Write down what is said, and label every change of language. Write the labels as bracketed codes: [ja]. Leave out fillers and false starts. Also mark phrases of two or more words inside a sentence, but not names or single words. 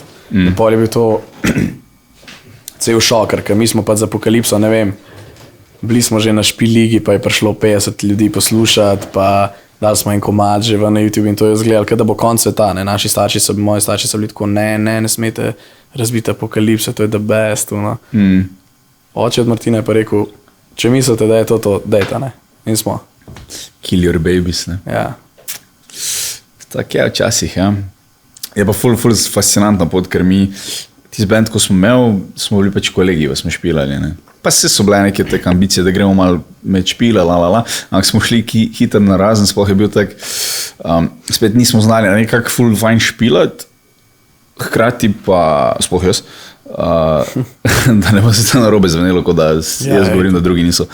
[sl] In pol je bil to cel šokar, ker mi smo pa z Apokalipso, ne vem, bili smo že na Špil ligi, pa je prišlo 50 ljudi poslušati, pa dali smo en komad že na YouTube in to je izgledalo, da bo konc sveta, ne. Moji starši so bili tako, ne smete razbiti Apokalipse, to je [en] the best, [sl] no. Oče od Martina je pa rekel, če mislite, da je to, dejta, ne. In smo. [en] Kill your babies, [sl] ne. Ja. Tak je včasih, ja. Je pa ful fascinantna pot, ker mi, tisti band, ko smo imeli, smo bili pač kolegi, pa smo špilali, ne. Pa so bile neke take ambicije, da gremo malo med špila, ampak smo šli hitro na razen, sploh je bil tak, spet nismo znali nekako ful fajn špilati, hkrati pa, sploh jaz, da ne bo se to narobe zvenelo, kot da jaz govorim, da drugi niso.